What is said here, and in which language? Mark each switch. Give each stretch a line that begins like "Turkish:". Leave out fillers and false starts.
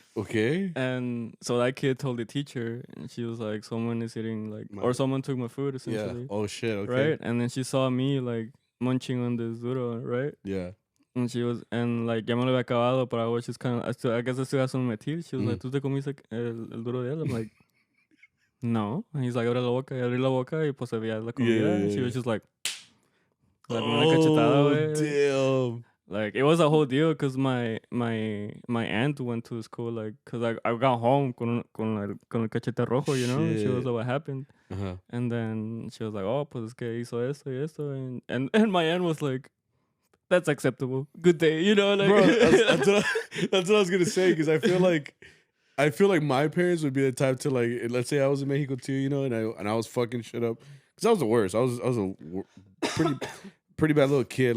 English: Okay. And so that kid told the teacher, and she was like, "Someone is eating like, or someone took my food, essentially." Yeah. Oh shit. Okay. Right, and then she saw me like munching on this duro, right? Yeah. And she was, and like,
Spanish: ya me lo había acabado,
English: but I was just kind of, I guess I still have some in my teeth. She was like,
Spanish: ¿Tú te comiste el duro de él?
English: I'm like, no. And he's like,
Spanish: abre la boca, y abrí la boca, y pues había la comida.
English: And she was just like
Spanish: una cachetada, güey.
English: Damn. Like, it was a whole deal because my aunt went to the school, like, because I got home
Spanish: con el cachete rojo,
English: you know? And she was like, what happened? Uh-huh. And then she was like,
Spanish: oh, pues es que hizo esto y esto.
English: And my aunt was like, that's acceptable. Good day, you know? Like, bro, that's what I was going to say, because I feel like my parents would be the type to, like, let's say I was in Mexico too, you know, and I was fucking shit up. Because I was the worst. I was a pretty bad little kid.